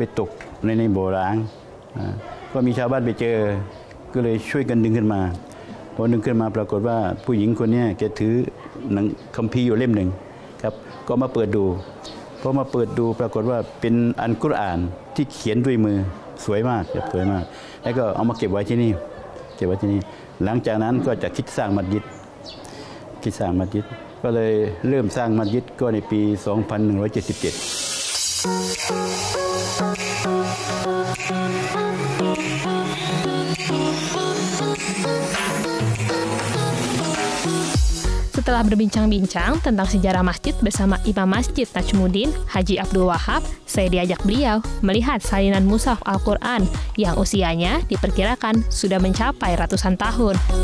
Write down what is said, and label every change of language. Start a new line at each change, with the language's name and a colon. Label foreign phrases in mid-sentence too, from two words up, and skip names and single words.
Thai: ตกในบ่อร้างก็มีชาวบ้านไปเจอก็เลยช่วยกันดึงขึ้นมาวันหนึ่งขึ้นมาปรากฏว่าผู้หญิงคนนี้แกถือหนังคัมภีร์อยู่เล่มหนึ่งครับก็มาเปิดดูพอมาเปิดดูปรากฏว่าเป็นอัลกุรอานที่เขียนด้วยมือสวยมากครับสวยมากแล้วก็เอามาเก็บไว้ที่นี่หลังจากนั้นก็จะคิดสร้างมัสยิดก็เลยเริ่มสร้างมัสยิดก็ในปี 2177
Indonesian: Setelah berbincang-bincang tentang sejarah masjid bersama Imam Masjid Najmuddin, Haji Abdul Wahab, saya diajak beliau melihat salinan mushaf Al-Quran yang usianya diperkirakan sudah mencapai ratusan tahun.